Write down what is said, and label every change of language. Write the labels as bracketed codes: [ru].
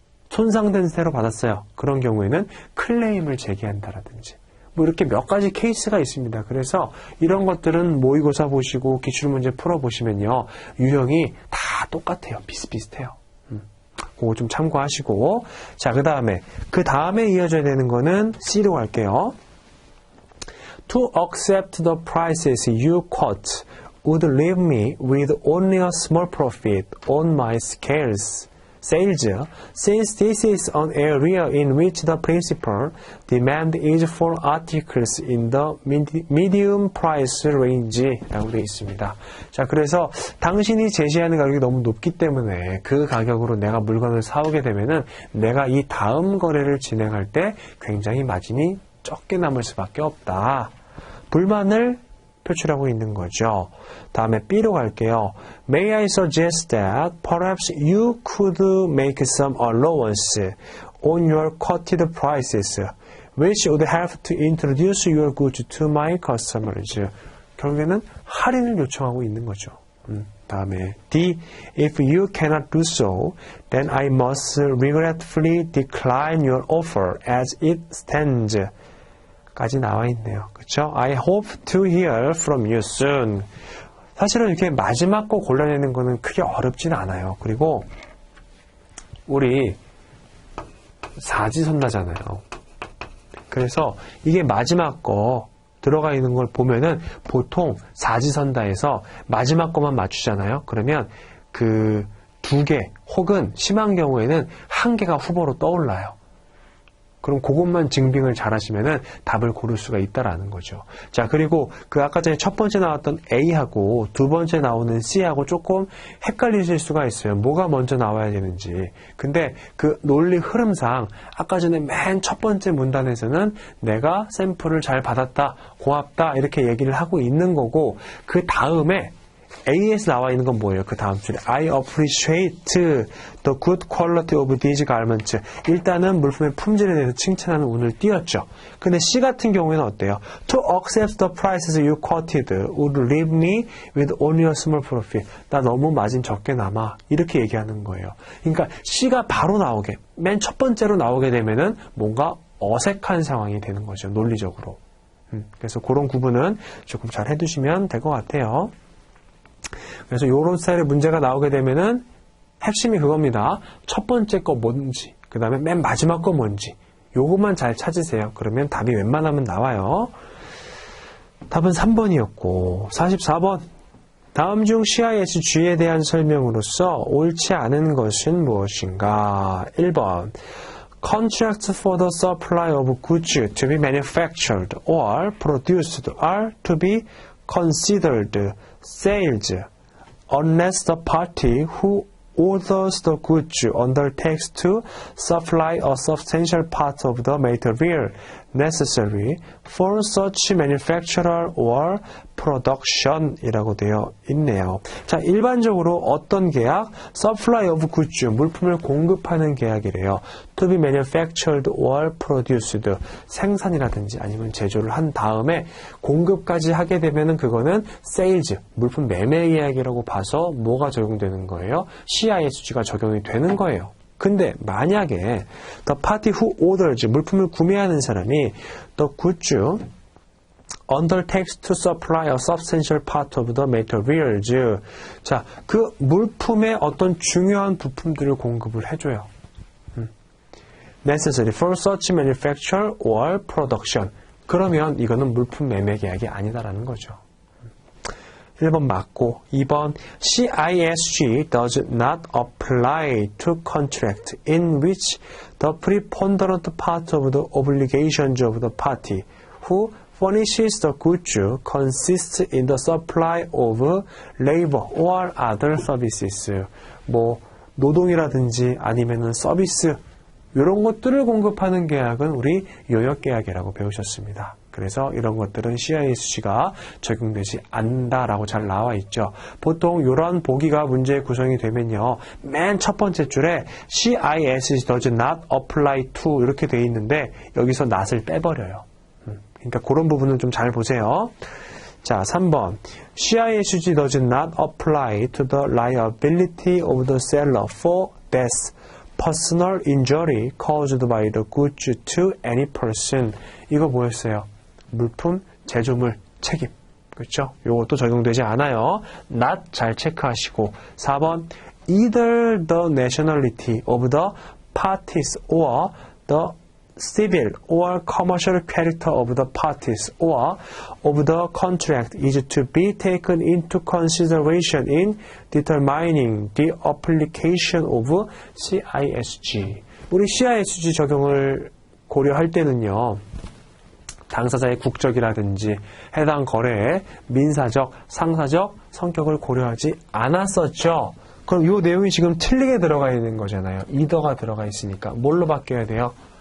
[ko] 손상된 새로 받았어요. 그런 경우에는 클레임을 제기한다라든지 뭐 이렇게 몇 가지 케이스가 있습니다. 그래서 이런 것들은 모의고사 보시고 기출문제 풀어보시면요. 유형이 다 똑같아요. 비슷비슷해요. 그거 좀 참고하시고 자, 그 다음에 이어져야 되는 거는 C로 갈게요. [en] To accept the prices you quote would leave me with only a small profit on my sales, since this is an area in which the principal demand is for articles in the medium price range [ko] 라고 되어 있습니다. 자, 그래서 당신이 제시하는 가격이 너무 높기 때문에 그 가격으로 내가 물건을 사오게 되면은 내가 이 다음 거래를 진행할 때 굉장히 마진이 적게 남을 수밖에 없다. 불만을 표출하고 있는 거죠. 다음에 B로 갈게요. [en] May I suggest that perhaps you could make some allowance on your quoted prices, which would help to introduce your goods to my customers. [ko] 결국에는 할인을 요청하고 있는 거죠. 다음에 D. [en] If you cannot do so, then I must regretfully decline your offer as it stands. [ko] 까지 나와 있네요. 그렇죠? [en] I hope to hear from you soon. [ko] 사실은 이렇게 마지막 거 골라내는 거는 크게 어렵진 않아요. 그리고 우리 사지선다잖아요. 그래서 이게 마지막 거 들어가 있는 걸 보면은 보통 사지선다에서 마지막 것만 맞추잖아요. 그러면 그 2개 혹은 심한 경우에는 1개가 후보로 떠올라요. 그럼 그것만 증빙을 잘 하시면은 답을 고를 수가 있다라는 거죠. 자, 그리고 그 아까 전에 첫 번째 나왔던 A하고 두 번째 나오는 C하고 조금 헷갈리실 수가 있어요. 뭐가 먼저 나와야 되는지. 근데 그 논리 흐름상 아까 전에 맨 첫 번째 문단에서는 내가 샘플을 잘 받았다, 고맙다 이렇게 얘기를 하고 있는 거고, 그 다음에 A에서 나와 있는 건 뭐예요? 그 다음 줄에 [en] I appreciate the good quality of these garments. [ko] 일단은 물품의 품질에 대해서 칭찬하는 운을 띄웠죠. 근데 C 같은 경우에는 어때요? [en] To accept the prices you quoted would leave me with only a small profit. [ko] 나 너무 마진 적게 남아. 이렇게 얘기하는 거예요. 그러니까 C가 바로 나오게, 맨 첫 번째로 나오게 되면은 뭔가 어색한 상황이 되는 거죠. 논리적으로. 그래서 그런 구분은 조금 잘 해두시면 될 것 같아요. 그래서 이런 스타일의 문제가 나오게 되면은 핵심이 그겁니다. 첫 번째 거 뭔지, 그 다음에 맨 마지막 거 뭔지, 요것만 잘 찾으세요. 그러면 답이 웬만하면 나와요. 답은 3번이었고, 44번. 다음 중 CISG에 대한 설명으로서 옳지 않은 것은 무엇인가? 1번. [en] Contracts for the supply of goods to be manufactured or produced are to be considered sales unless the party who orders the goods undertakes to supply a substantial part of the material necessary for such manufacture or production [ko] 이라고 되어 있네요. 자, 일반적으로 어떤 계약? [en] supply of goods, [ko] 물품을 공급하는 계약이래요. [en] to be manufactured or produced, [ko] 생산이라든지 아니면 제조를 한 다음에 공급까지 하게 되면은 그거는 sales, 물품 매매 계약이라고 봐서 뭐가 적용되는 거예요? CISG가 적용이 되는 거예요. 근데 만약에 [en] the party who orders, [ko] 물품을 구매하는 사람이 [en] the goods undertakes to supply a substantial part of the materials, [ko] 자, 그 물품의 어떤 중요한 부품들을 공급을 해줘요. [en] necessary for such manufacture or production. [ko] 그러면 이거는 물품 매매 계약이 아니다라는 거죠. 1번 맞고, 2번 [en] CISG does not apply to contract in which the preponderant part of the obligations of the party who furnishes the goods consists in the supply of labor or other services. [ko] 뭐 노동이라든지 아니면은 서비스 이런 것들을 공급하는 계약은 우리 요역계약이라고 배우셨습니다. 그래서 이런 것들은 CISG가 적용되지 않는다라고 잘 나와 있죠. 보통 이런 보기가 문제 구성이 되면요, 맨 첫 번째 줄에 [en] CISG does not apply to [ko] 이렇게 돼 있는데 여기서 not을 빼버려요. 그러니까 그런 부분은 좀 잘 보세요. 자, 3번. [en] CISG does not apply to the liability of the seller for death, personal injury caused by the goods to any person. [ko] 이거 뭐였어요? 물품, 제조물, 책임. 그렇죠? 요것도 적용되지 않아요. not 잘 체크하시고. 4번. [en] Either the nationality of the parties or the civil or commercial character of the parties or of the contract is to be taken into consideration in determining the application of CISG. [ko] 우리 CISG 적용을 고려할 때는요, 당사자의 국적이라든지 해당 거래의 민사적, 상사적 성격을 고려하지 않았었죠. 그럼 이 내용이 지금 틀리게 들어가 있는 거잖아요. either가 들어가 있으니까 뭘로 바뀌어야 돼요?